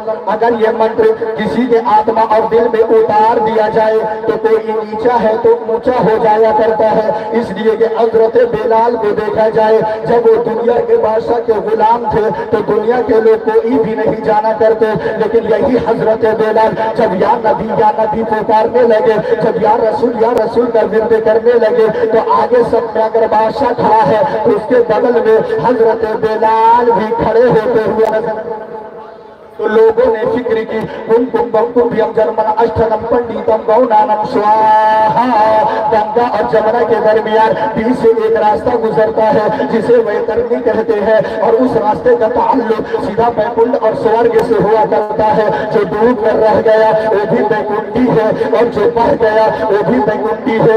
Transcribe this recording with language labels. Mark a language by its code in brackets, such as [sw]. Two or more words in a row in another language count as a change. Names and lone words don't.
[ur] اگر یہ منتر کسی کے آتما اور دل میں اتار دیا جائے تو کوئی نیچا ہے تو اونچا ہو جایا کرتا ہے، اس لیے کہ حضرت بلال کو دیکھا جائے جب وہ دنیا کے بادشاہ کے غلام تھے تو دنیا کے لوگ کوئی بھی نہیں جانا کرتے، لیکن یہی حضرت بلال جب یا نبی پکارنے لگے، جب یا رسول کا ورد کرنے لگے تو آگے سب میں اگر بادشاہ کھڑا ہے تو اس کے بغل میں حضرت بلال بھی کھڑے ہوتے ہوئے نظر۔ تو لوگوں نے فکر کی کم بھیم جرمن اشٹنم پنڈیتم گونانم سواہا، گنگا اور جمنا کے درمیان بیچ سے ایک راستہ گزرتا ہے جسے ویترنی کہتے ہیں، اور اس راستے کا تعلق سیدھا بیکنڈ اور سورگ سے ہوا کرتا ہے۔ جو ڈوب کر رہ گیا وہ بھی بیکنڈی ہے، اور جو بہ گیا وہ بھی بیکنڈی ہے۔